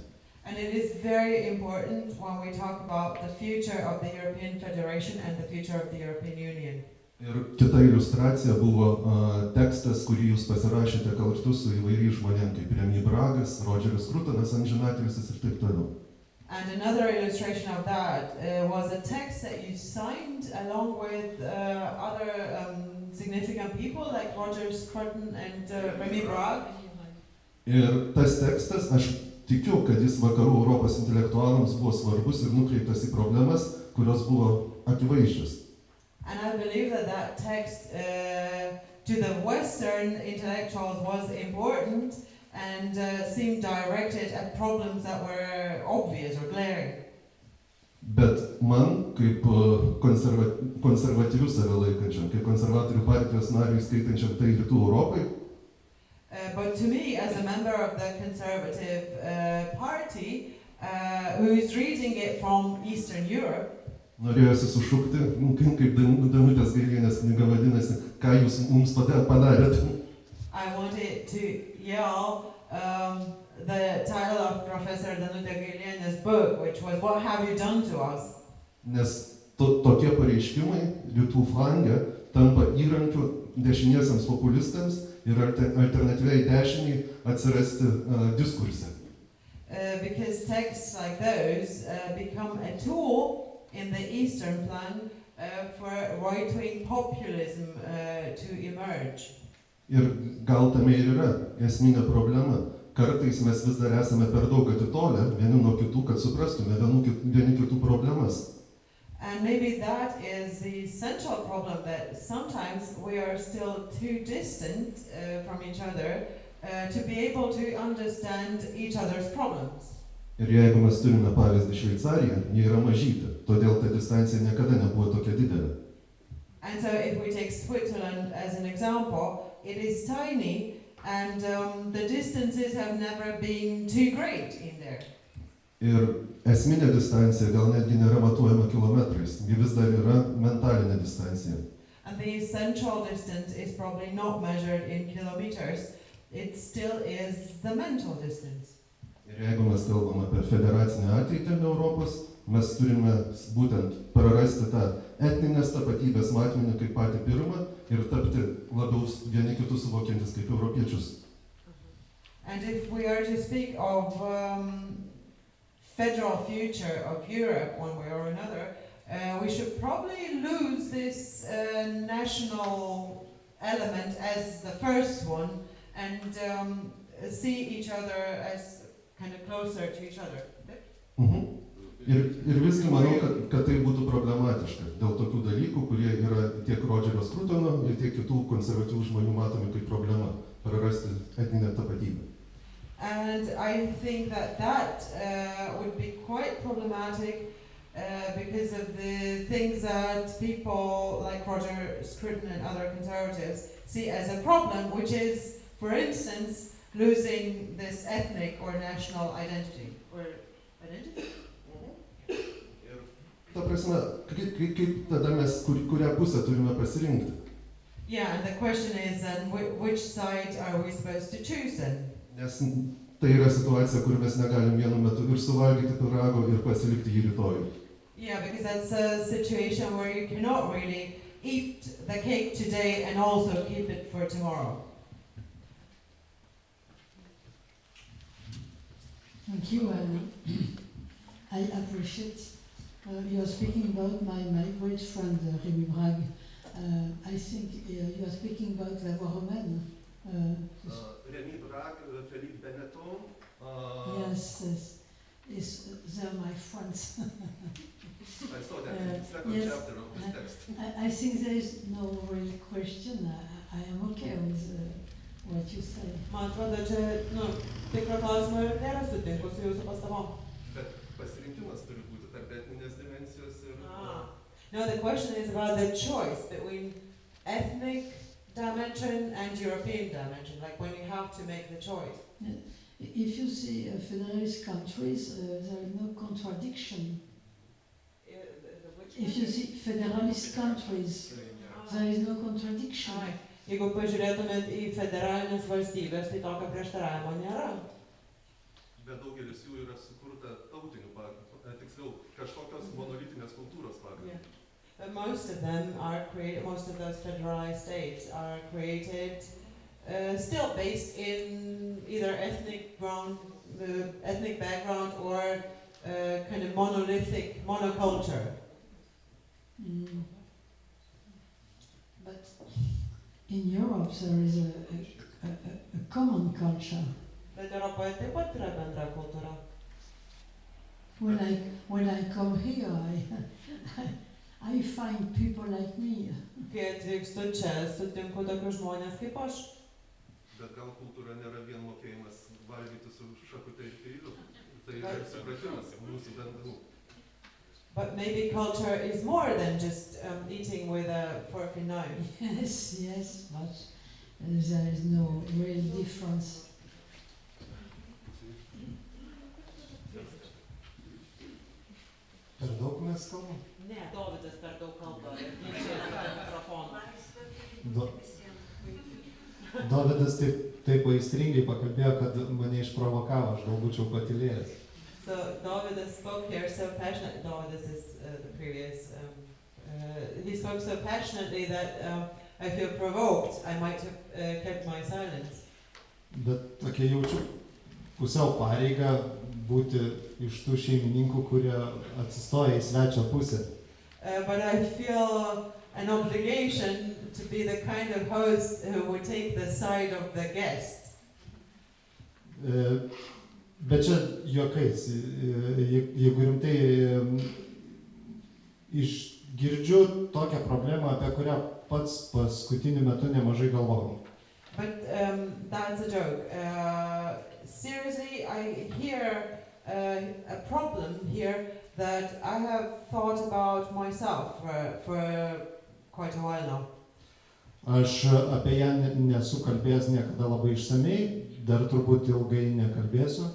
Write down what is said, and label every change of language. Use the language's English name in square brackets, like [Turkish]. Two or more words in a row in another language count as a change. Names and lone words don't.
[English] And it is very important when we talk about the future of the European Federation and the future of the European Union. [Lithuanian] Ir kita iliustracija buvo tekstas, kurį jūs pasirašėte kartu su įvairiais žmonėm, kaip Remy Bragas, Rodžeris Krutanas, amžinatilsis ir taip toliau. [English] And another illustration of that was a text that you signed along with other significant people like Roger Scruton and Remy Bragg. [Lithuanian] Ir tas tekstas, aš tikiu, kad jis vakarų Europos intelektualams buvo svarbus ir nukreiptas į problemas, kurios buvo akivaizdžios. [English] And I believe that text to the Western intellectuals was important and seemed directed at problems that were obvious or glaring. [Lithuanian] Bet man, kaip konservatyvių save laikančiam, kaip konservatorių partijos nariui skaitančiam tai rytų Europai, [English] but to me, as a member of the Conservative Party, who is reading it from Eastern Europe, [Lithuanian] norėjosi sušukti, kaip Danutės Gailienės knyga vadinasi, ką jūs mums padarėt. [English] I wanted to yell the title of Professor Danutė Gailienės book, which was "What have you done to us?" [Lithuanian] Nes tokie pareiškimai rytų flange tampa įrankiu dešiniesiams populistams ir alternatyviai dešiniai atsirasti diskurse. [English] Because texts like those become a tool in the Eastern flank for right-wing populism to emerge. [Lithuanian] Ir gal tame ir yra esminė problema. Kartais mes vis dar esame per daug atitolę vieni nuo kitų, kad suprastume vieni kitų problemas. [English] And maybe that is the central problem, that sometimes we are still too distant from each other to be able to understand each other's problems. [Lithuanian] Ir jeigu mes turime pavyzdį Šveicariją, ji yra mažytė, todėl ta distancija niekada nebuvo tokia didelė. [English] And so if we take Switzerland as an example, it is tiny and the distances have never been too great in there. [Lithuanian] Ir esminė distancija gal netgi nėra matuojama kilometrais, ji vis dar yra mentalinė distancija. [English] And the central distance is probably not measured in kilometers, it still is the mental distance. [Lithuanian] Ir jeigu mes kalbam apie federacinę ateitį Europos, mes turime būtent prarasti tą etninės tapatybės matmenį kaip patį pirmą ir tapti labiau vieni kitus suvokiantis kaip europiečius. [English] And if we are to speak of federal future of Europe one way or another, we should probably lose this national element as the first one and see each other as kind of closer to each other. [Lithuanian] Ir visgi manau, kad tai būtų problematiška dėl tokių dalykų, kurie yra tiek Rodžerio Skrutono ir tiek kitų konservatyvų žmonių matomi kaip problema prarasti etninę tapatybę. [English] And I think that would be quite problematic because of the things that people like Roger Scruton and other conservatives see as a problem, which is, for instance, losing this ethnic or national identity. Or identity? [Lithuanian] Ta prasme, kaip tada mes kurią pusę turime pasirinkti? [English] Yeah, and the question is then which side are we supposed to choose then? [Lithuanian] Nes tai yra situacija, kur mes negalim vienu metu ir suvalgyti pyrago ir pasilikti jį rytojui. [English] Yeah, because that's a situation where you cannot really eat the cake today and also keep it for tomorrow. Thank you. I appreciate you are speaking about my great friend Rémi Brague. I think you are speaking about la voix romaine. Rémi Brague, Philippe Benetton. Yes, they're my friends. I saw that in the second chapter of this text. I think there is no real question. I am okay with what you say. [Lithuanian] Man atrodo, čia, tikro klausimo ir nėra, sutinku su jūsų pastabom. Bet pasirinkimas turi būti tarp etninės dimensijos ir... [English] No, the question is about the choice between ethnic dimension and European dimension, like when you have to make the choice. If you see federalist countries, there is no contradiction. If you see federalist countries, there is no contradiction. [Lithuanian] Jeigu pažiūrėtumėt į federalinės valstybės, tai tokio prieštaravimo nėra. Bet daugelis jų yra sukurta tautinių pagrindų, tiksliau, kažkokios monolitinės kultūros pagrindų. [English] But most of them are created, most of those federalized states are created still based in either ethnic background or kind of monolithic monoculture. But in Europe there is a common culture. [Lithuanian] Bet Europoje taip pat yra bendra kultūra. [English] When I come here, I find people like me. [Lithuanian] Kai atvykstu čia, sutinku tokius žmonės kaip aš. Bet gal kultūra nėra vien mokėjimas valgyti su šakute ir peiliu. Tai yra supratimas mūsų bendrų. [English] But maybe culture is more than just eating with a fork and knife. Yes, but there is no real difference. [Lithuanian] Per daug mes kalbam? Ne, Dovydas per daug kalba ir tyčia mikrofoną. Dovydas taip aistringai pakalbėjo, kad mane išprovokavo, aš gal būčiau patylėjęs. [English] So Dovydas spoke here so passionately. Dovydas is the previous. He spoke so passionately that I feel provoked. I might have kept my silence. [Lithuanian] Bet tokia jaučiu pusiau pareigą būti iš tų šeimininkų, kurie atsistoja į svečio pusę. [English] But I feel an obligation to be the kind of host who would take the side of the guest. [Lithuanian] Bet čia juokais, jeigu rimtai Girdžiu tokią problemą, apie kurią pats paskutiniu metu nemažai galvojau. [English] But that's a joke. Seriously, I hear a problem here that I have thought about myself for quite a while now. [Lithuanian] Aš apie ją nesu kalbėjęs niekada labai išsamei, dar turbūt ilgai nekalbėsiu.